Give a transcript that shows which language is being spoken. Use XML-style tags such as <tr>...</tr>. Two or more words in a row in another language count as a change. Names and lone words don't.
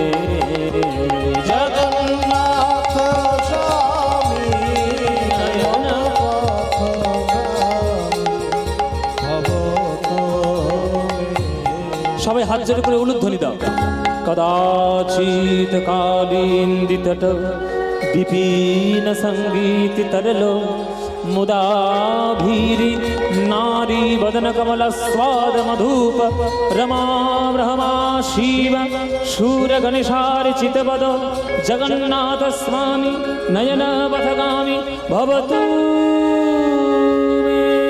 <sa>জগন্নাথ স্বামী নয়ন</sa> <bn>সবাই হাত জোড়ে করে উলুধ্বনি দাও।</bn> <sa>কদাচিৎ কালিন্দিতট विपिन संगीत तरलो मुदाभीरी नारी वदन कमल स्वाद मधुप रमा ब्रह्मा शिव शूर गणेशार चितपद जगन्नाथ स्वामी नयन पथगामी भवतु मे।</sa>